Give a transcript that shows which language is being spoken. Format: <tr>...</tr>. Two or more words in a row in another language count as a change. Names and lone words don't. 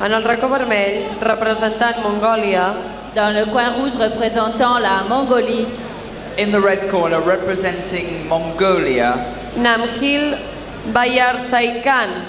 <ca>En el racó vermell, representant Mongòlia.</ca> <fr>Dans le coin rouge représentant la Mongolie.</fr> <en>In the red corner, representing Mongolia. Namgil Bayarsaikan.</en>